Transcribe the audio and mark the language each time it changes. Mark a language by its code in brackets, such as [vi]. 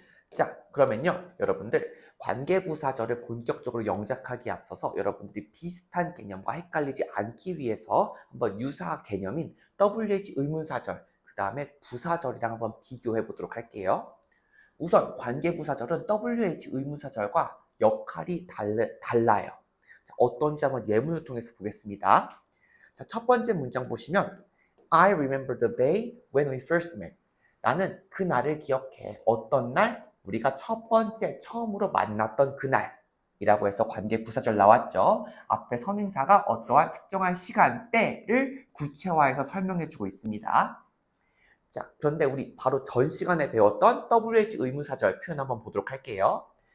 [ko] 자, 그러면요, 여러분들 관계부사절을 본격적으로 영작하기에 앞서서 여러분들이 비슷한 개념과 헷갈리지 않기 위해서 한번 유사 개념인 WH 의문사절, 그 다음에 부사절이랑 한번 비교해 보도록 할게요. 우선 관계부사절은 WH 의문사절과 역할이 달라요. 자, 어떤지 한번 예문을 통해서 보겠습니다. 자, 첫 번째 문장 보시면 [en] I remember the day when we first met. [ko] 나는 그 날을 기억해. 어떤 날? 우리가 처음으로 만났던 그날이라고 해서 관계부사절 나왔죠. 앞에 선행사가 어떠한 특정한 시간대를 구체화해서 설명해주고 있습니다. 자, 그런데 우리 바로 전 시간에 배웠던 WH 의문사절 표현 한번 보도록 할게요.